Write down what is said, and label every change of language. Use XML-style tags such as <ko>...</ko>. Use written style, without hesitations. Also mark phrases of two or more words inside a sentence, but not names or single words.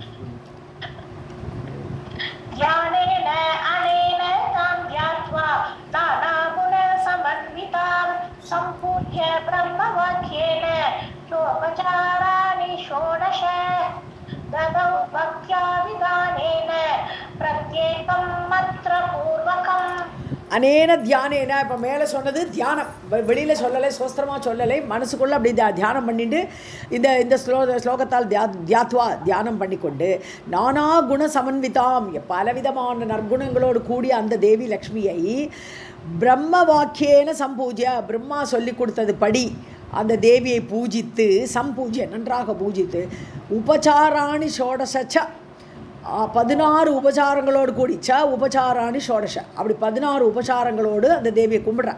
<sa>ध्यानेन अनेन तां ध्यात्वा नानागुणसमन्वितां सम्पूज्य ब्रह्मवाक्येन षोडशानि षोडश ददौ भक्त्या विधानेन प्रत्येकं मन्त्रपूर्वकम्। अनेन ध्यानेन,</sa> <ta>இப்போ மேலே சொன்னது தியானம், வெளியில் சொல்லலை, சோஸ்திரமாக சொல்லலை, மனசுக்குள்ளே அப்படி தியானம் பண்ணிட்டு இந்த ஸ்லோகத்தால் தியாத்வா தியானம் பண்ணிக்கொண்டு</ta> <sa>नाना गुण समन्विताम्,</sa> <ta>பலவிதமான நற்குணங்களோடு கூடிய அந்த தேவி லக்ஷ்மியை</ta> <sa>ब्रह्म वाक्येन सम्पूज्य,</sa> <ta>பிரம்மா சொல்லி கொடுத்தது படி அந்த தேவியை பூஜித்து, சம்பூஜ்ய நன்றாக பூஜித்து,</ta> <sa>उपचाराणि षोडश</sa> <ta>16 உபசாரங்களோடு கூடி</ta> <sa>उपचाराणि षोडश,</sa> <ta>அப்படி 16 உபசாரங்களோடு அந்த தேவியை கும்பிட்றான்.</ta>